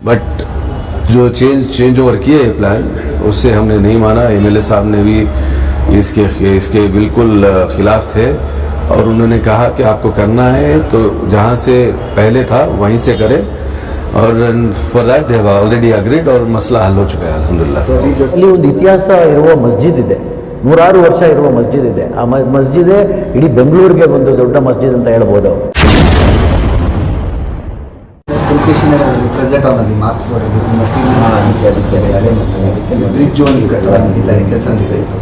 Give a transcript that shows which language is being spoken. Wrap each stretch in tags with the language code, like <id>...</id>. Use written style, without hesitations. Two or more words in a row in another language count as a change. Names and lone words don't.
<hi>बट जो</hi> <en>change over</en> <hi>किए प्लान उससे हमने नहीं माना। एमएलए साहब ने भी इसके बिल्कुल खिलाफ थे और उन्होंने कहा कि आपको करना है तो जहाँ से पहले था वहीं से करें, और</hi> <en>for that they have already agreed</en> <hi>और मसला हल हो चुका है अल्हम्दुलिल्लाह।</hi> <kn>ಅಲ್ಲಿ ಒಂದು ಇತಿಹಾಸ ಇರುವ ಮಸ್ಜಿದ್ ಇದೆ, 106 ವರ್ಷ ಇರುವ ಮಸ್ಜಿದ್ ಇದೆ. ಆ ಮಸ್ಜಿದೇ ಇಡೀ ಬೆಂಗಳೂರಿಗೆ ಒಂದು ದೊಡ್ಡ ಮಸ್ಜಿದ್ ಅಂತ ಹೇಳ್ಬೋದು. ಫ್ರೆಜೆಟೌನಲ್ಲಿ ಮಾರ್ಕ್ಸ್ ರೋಡಲ್ಲಿ ಮಸೀದಿ ಹಳೆ ಮಸೀದಿ ಬ್ರಿಡ್ಜ್ ಒಂದು ಕಟ್ಟಡ ನಡೀತಾ ಇದೆ, ಕೆಲಸ ನಡೀತಾ ಇತ್ತು.</kn>